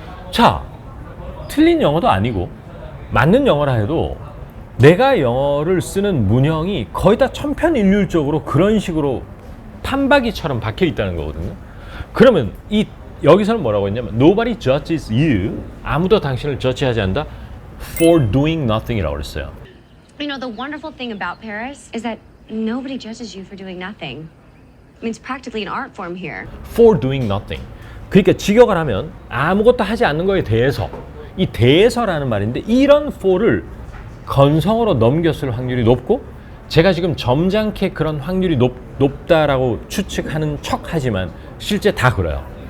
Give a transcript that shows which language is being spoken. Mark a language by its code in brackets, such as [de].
[ko] 자, 틀린 영어도 아니고 맞는 영어라 해도 내가 영어를 쓰는 문형이 거의 다 천편일률적으로 그런 식으로 판박이처럼 박혀 있다는 거거든요. 그러면 여기서는 뭐라고 했냐면 [en] Nobody judges you. [ko] 아무도 당신을 저지하지 않는다. [en] For doing nothing이라고 [ko] 그랬어요. [en] You know, the wonderful thing about Paris is that nobody judges you for doing nothing. It's practically an art form here. for doing nothing. [ko] 그러니까 직역을 하면 아무것도 하지 않는 거에 대해서, 이 대해서라는 말인데 이런 for를 건성으로 넘겼을 확률이 높고, 제가 지금 점잖게 그런 확률이 높다라고 추측하는 척하지만 실제 다 그래요.